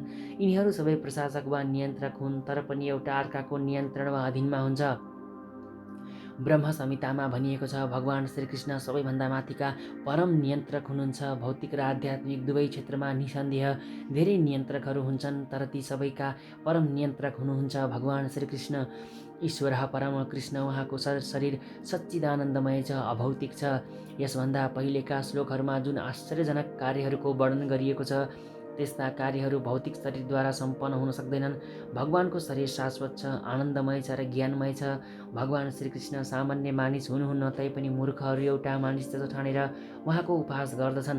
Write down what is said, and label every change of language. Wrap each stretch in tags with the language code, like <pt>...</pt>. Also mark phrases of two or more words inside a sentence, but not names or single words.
<ne>यिनीहरू सबै प्रशासक वा नियन्त्रक हुन्, तर पनि एउटा अर्काको नियन्त्रण वा अधीनमा हुन्छ। ब्रह्म संहितामा भनिएको छ, भगवान श्रीकृष्ण सबैभन्दा माथिका परम नियन्त्रक हुनुहुन्छ। भौतिक र आध्यात्मिक दुवै क्षेत्रमा निसन्देह धेरै नियन्त्रकहरू हुन्छन्, तर ती सबैका परम नियन्त्रक हुनुहुन्छ भगवान श्रीकृष्ण।</ne> <sa>ईश्वरः परम कृष्ण,</sa> <ne>उहाँको शरीर सच्चिदानन्दमय छ, अभौतिक छ। यसभन्दा पहिलेका श्लोकहरूमा जुन आश्चर्यजनक कार्यहरूको वर्णन गरिएको छ, त्यस्ता कार्यहरू भौतिक शरीरद्वारा सम्पन्न हुन सक्दैनन्। भगवानको शरीर शाश्वत छ, आनन्दमय छ र ज्ञानमय छ। भगवान श्रीकृष्ण सामान्य मानिस हुनुहुन्न, तैपनि मूर्खहरू एउटा मानिस जस्तो ठानेर उहाँको उपहास गर्दछन्।</ne>